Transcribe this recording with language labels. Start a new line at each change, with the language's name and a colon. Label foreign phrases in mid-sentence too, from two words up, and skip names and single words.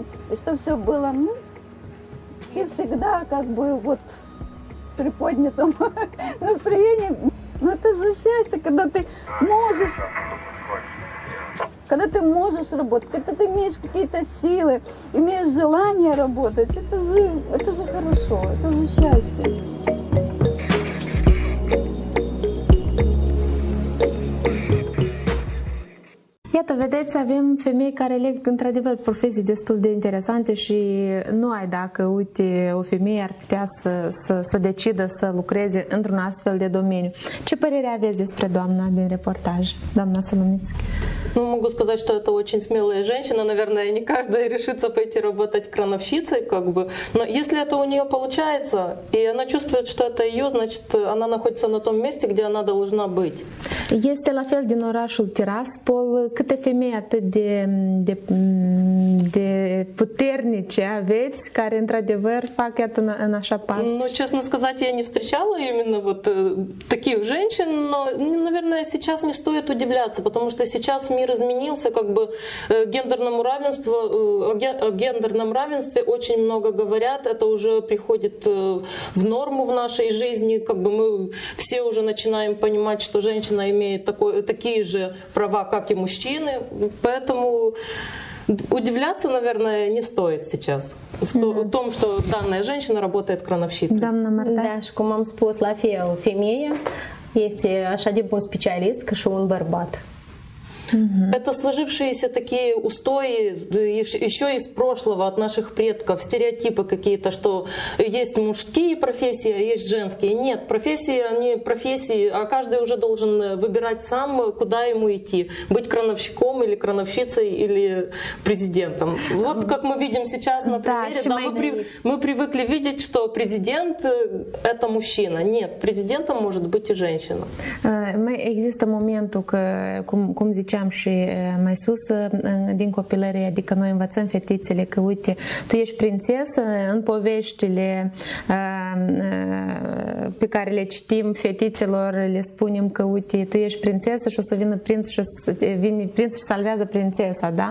Russian: И что все было, ну, и всегда как бы вот в приподнятом настроении. Ну это же счастье, когда ты можешь работать, когда ты имеешь какие-то силы, имеешь желание работать. Это же хорошо, это же счастье.
Romanian: Iată, vedeți, avem femei care aleg într-adevăr profesii destul de interesante și nu ai dacă, uite, o femeie ar putea să decidă să lucreze într-un astfel de domeniu. Ce părere aveți despre doamna din reportaj, doamna Соломицкая?
Russian: Ну, могу сказать, что это очень смелая женщина. Наверное, не каждая решится пойти работать крановщицей, как бы. Но если это у нее получается, и она чувствует, что это ее, значит, она находится на том месте, где она должна быть.
Romanian: Este la fel din orașul Tiraspol. Câte femei atât de puternice aveți care într-adevăr fac iată în așa pas?
Russian: Ну, честно сказать, я не встречала именно вот таких женщин, но, наверное, сейчас не стоит удивляться, потому что сейчас мир изменился, как бы о гендерном равенстве очень много говорят, это уже приходит в норму в нашей жизни, как бы мы все уже начинаем понимать, что женщина имеет такие же права, как и мужчины, поэтому удивляться, наверное, не стоит сейчас в том, что данная женщина работает крановщицей.
Romanian: Da, și cum am spus, la fel, femeia este așa de bun specialist ca și un bărbat.
Russian: Это сложившиеся такие устои еще из прошлого от наших предков, стереотипы какие-то, что есть мужские профессии, а есть женские. Нет, профессии, они профессии, а каждый уже должен выбирать сам, куда ему идти. Быть крановщиком или крановщицей или президентом. Вот как мы видим сейчас на примере, да, мы привыкли видеть, что президент — это mужчина. Нет, президентом может быть и женщина.
Romanian: Există momentul că, cum ziceam și mai sus, din copilărie, adică noi învățăm fetițele că, uite, tu ești prințesă, în poveștile pe care le citim fetițelor, le spunem că, uite, tu ești prințesă și o să vină prinț și salvează prințesa, da?